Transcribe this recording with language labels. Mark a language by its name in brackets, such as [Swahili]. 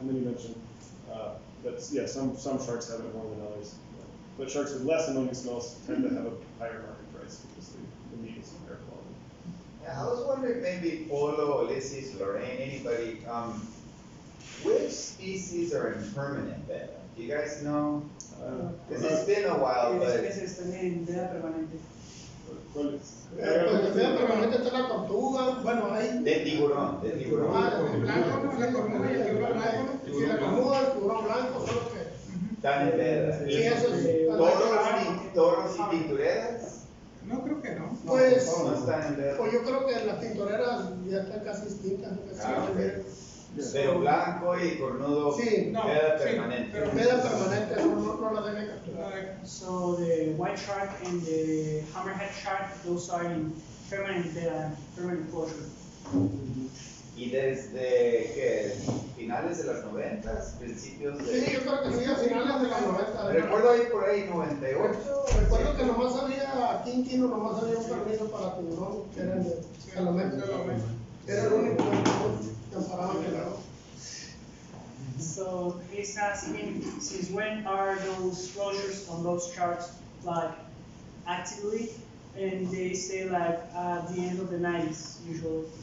[English] And then you mentioned that some sharks have it more than others, but sharks with less ammonia smells tend to have a higher market price because the meat is higher quality. Yeah, I was wondering maybe Polo, Ulysses, Lorraine, anybody, which species are in permanent bed? Do you guys know? Because it's been a while, but. [Spanish] Están en veda permanente. ¿Cuáles? Pues de permanente está la tortuga, bueno, hay... De tiburón. El blanco, no, la cornuda y el tiburón blanco. Sí, la cornuda, el tiburón blanco, son los que... Están en veda. Sí, eso sí. ¿Toros y pintureras? No, creo que no. Pues, No están en veda. pues yo creo que las tintoreras ya están casi extintas. Okay. Pero blanco y cornudo, sí, veda permanente. Pero veda permanente, no la deben capturar. [English] So the white shark and the hammerhead shark, those are in permanent closure. [Spanish] Y desde que finales de los 90s, principios de. Sí, yo creo que sí, a finales de los 90. Recuerdo ahí por ahí 98. Recuerdo que nomás había, aquí en Kino nomás había un permiso para tiburón, que eran de Salomé. Era el único que amparaban el lado. [English] So he's asking, since when are those closures on those sharks actively? And they say at the end of the 90s usually.